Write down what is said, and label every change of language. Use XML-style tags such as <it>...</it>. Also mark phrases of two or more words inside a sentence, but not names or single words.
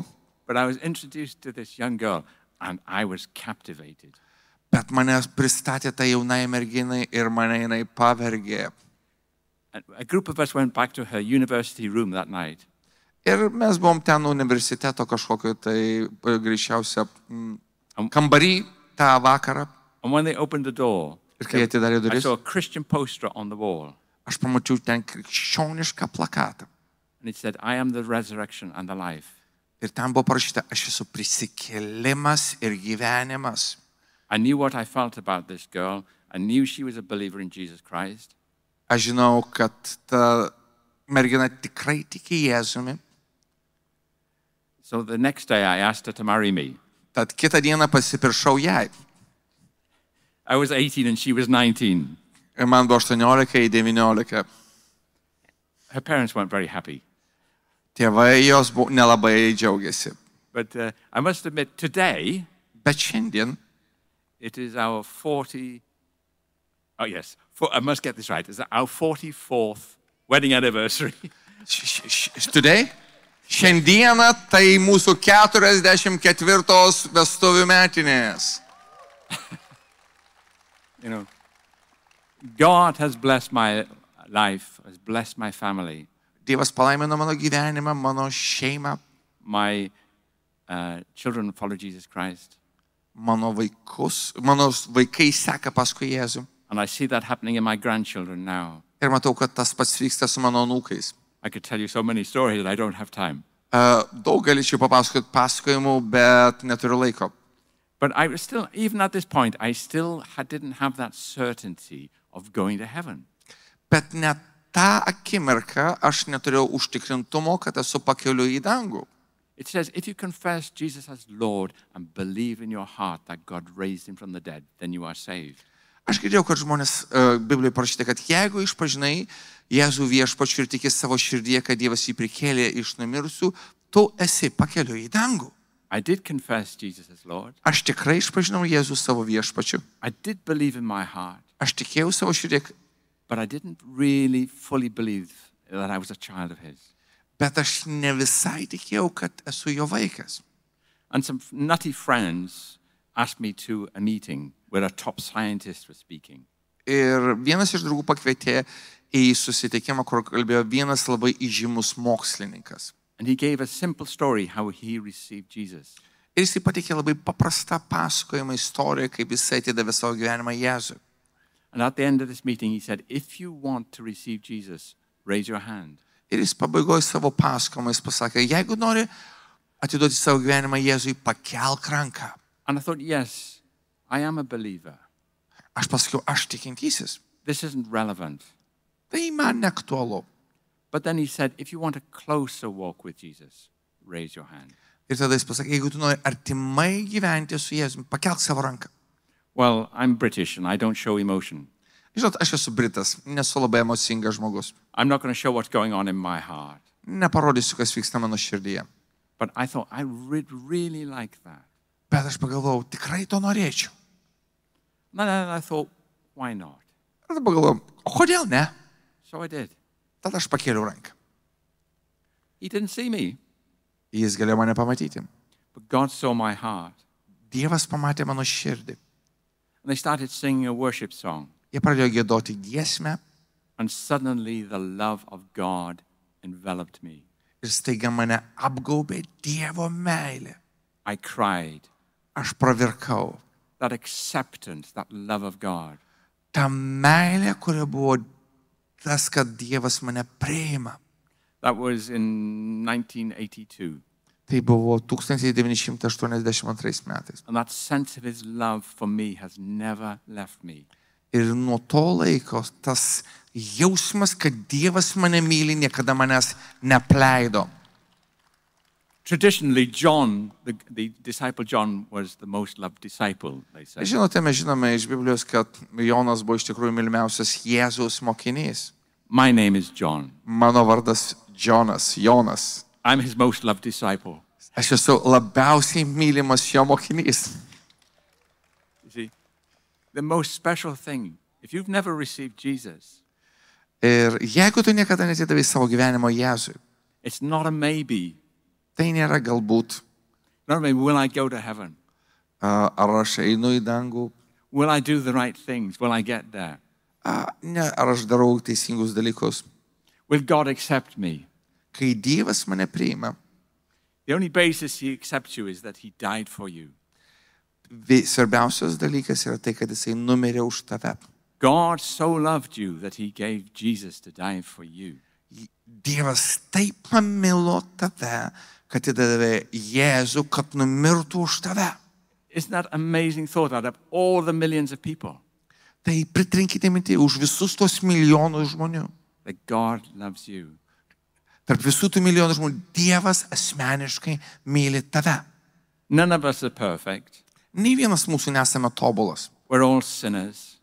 <en>But I was introduced to this young girl, and I was captivated.</en> <lt>Bet mane pristatė tą jaunai merginai ir mane jinai pavergė.</lt> <en>And a group of us went back to her university room that night.</en> <lt>Ir mes buvom ten universiteto kažkokio tai greičiausia kambarį tą vakarą.</lt> <en>And when they opened the door,</en> <lt>Ir kai atidarė</lt> <en>I</en> <lt>duris,</lt> <en>saw a Christian poster on the wall.</en> <lt>aš pamačiau ten krikščionišką plakatą.</lt> <en>And it said, I am the resurrection and the life.</en> <lt>Ir ten buvo parašyta, aš esu prisikėlimas ir gyvenimas.</lt> <en>I knew what I felt about this girl. I knew she was a believer in Jesus Christ.</en> <lt>Aš žinau, kad ta mergina tikrai tiki Jėzumi.</lt> <en>So the next day I asked her to marry me.</en> <lt>Tad kitą dieną pasipiršau jai.</lt> <en>I was 18 and she was 19.</en> <lt>Ir man buvo 18, 19.</lt> <en>Her parents weren't very happy.</en> <lt>Tėvai jos nelabai džiaugiasi.</lt> <en>But I must admit, today,</en> <lt>Bet šiandien</lt> <en>it is our 40... Oh, yes. I must get this right. It's our 44th wedding anniversary. Today?</en> <lt>Šiandieną tai mūsų 44 vestuvių metinės.</lt> <en>You know, God has blessed my life, has blessed my family.</en> <lt>Dievas palaimino mano gyvenimą, mano šeimą,</lt> <en>My children follow Jesus Christ.</en> <lt>mano vaikai seka paskui Jėzų.</lt> <en>And I see that happening in my grandchildren now.</en> <lt>Ir matau, kad tas pats vyksta su mano anūkais.</lt> <en>I could tell you so many stories that I don't have time.</en> <lt>Daug galėčiau papasakoti pasakojimų, bet neturiu laiko.</lt> <en>But I was still, even at this point, I still didn't have that certainty of going to heaven.</en> <lt>Bet net tą akimirką aš neturėjau užtikrintumo, kad esu pakeliu į dangų.</lt> <en>It says, if you confess Jesus as Lord and believe in your heart that God raised him from the dead, then you are saved.</en> <lt>Aš girdėjau, kad žmonės Biblijoje parašyta, kad jeigu išpažinai Jėzų viešpačiu ir tikės savo širdyje, kad Dievas jį prikėlė iš numirusių, tu esi pakeliu į dangų.</lt> <en>I did confess Jesus as Lord.</en> <lt>Aš tikrai išpažinau Jėzų savo viešpačiu.</lt> <en>I did believe in my heart,</en> <lt>Aš tikėjau savo širdyje,</lt> <en>but I didn't really fully believe that I was a child of his.</en> <lt>bet aš ne visai tikėjau, kad esu jo vaikas.</lt> <en>And some nutty friends asked me to a meeting where a top scientist was speaking.</en> <lt>Ir vienas iš draugų pakvietė į susitikimą, kur kalbėjo vienas labai įžymus mokslininkas.</lt> <en>And he gave a simple story how he received Jesus.</en> <lt>Ir jis pateikė labai paprastą pasakojimą istoriją, kaip jis atidavė savo gyvenimą Jėzui.</lt> <en>And at the end of this meeting, he said, if you want to receive Jesus, raise your hand.</en> <lt>Ir jis pabaigoje savo pasakojimą jis pasakė, jeigu nori atiduoti savo gyvenimą Jėzui, pakelk ranką.</lt> <en>And I thought, yes, I am a believer.</en> <lt>Aš pasakiau, aš tikintysis.</lt> <en>This isn't relevant.</en> <lt>Tai man neaktualu.</lt> <en>But then he said, if you want a closer walk with Jesus, raise your hand.</en> <lt>Ir tada jis pasakė, jeigu tu nori artimai gyventi su Jėzumi, pakelk savo ranką.</lt> <en>Well, I'm British and I don't show emotion.</en> <lt>Žinot, aš esu britas, nesu labai emocingas žmogus.</lt> <en>I'm not going to show what's going on in my heart.</en> <lt>Neparodysiu, kas vyksta mano širdyje.</lt> <en>But I thought, I really like that.</en> <lt>Bet aš pagalvojau, tikrai to norėčiau.</lt> <en>And then I thought, why not?</en> <lt>Ir tada pagalvojau, o kodėl ne?</lt> <en>So I did.</en> <lt>Tada aš pakėliau ranką.</lt> <en>He didn't see me,</en> <lt>Jis galėjo mane pamatyti.</lt> <en>but God saw my heart.</en> <lt>Dievas pamatė mano širdį.</lt> <en>And they started singing a worship song.</en> <lt>Jie pradėjo giedoti giesmę</lt> <en>And suddenly the love of God enveloped me.</en> <lt>ir staiga mane apgaubė Dievo meilė.</lt> <en>I cried.</en> <lt>Aš pravirkau.</lt> <en>That acceptance, that love of God.</en> <lt>Ta meilė, kuria buvo tas, kad Dievas mane priima.</lt> <en>That was in 1982.</en> <lt>Tai buvo 1982 metais.</lt> <en>And that sense of his love for me has never left me.</en> <lt>Ir nuo to laiko tas jausmas, kad Dievas mane myli, niekada manęs neapleido.</lt> <en>Traditionally, John, the disciple John, was the most loved disciple, they say.</en> <lt>Žinote, mes žinome iš Biblijos, kad Jonas buvo iš tikrųjų mylimiausias Jėzaus mokinys.</lt> <en>My name is John.</en> <lt>Mano vardas Jonas.</lt> <en>I'm his most loved disciple.</en> <lt>Aš esu labiausiai mylimas jo mokinys.</lt> <en>You see, the most special thing, if you've never received Jesus,</en> <lt>Ir jeigu tu niekada netidavai savo gyvenimo Jėzui,</lt> <en>it's not a maybe.</en> <lt>tai nėra galbūt,</lt> <en>Not a maybe, will I go to heaven?</en> <lt>ar aš einu į dangų,</lt> <en>Will I do the right things? Will I get there?</en> <lt>ne, ar aš darau teisingus dalykus.</lt> <en>Will God accept me?</en> <lt>Kai Dievas mane priima,</lt> <en>The only basis he accepts you is that he died for you.</en> <lt>svarbiausias dalykas yra tai, kad jisai numirė už tave.</lt> <en>God so loved you that he gave Jesus to die for you.</en> <lt>Dievas taip pamilo tave, kad įdavė Jėzų, kad numirtų už tave.</lt> <en>Isn't that amazing thought out of all the millions of people?</en> <lt>Tai pritrinkite mintį už visus tos milijonus žmonių.</lt> <en>That God loves you.</en> <lt>Tarp visų tų milijonų žmonių Dievas asmeniškai myli tave.</lt> <en>None of us are perfect.</en> <lt>Nei vienas mūsų nesame tobulas.</lt> <en>We're all sinners.</en>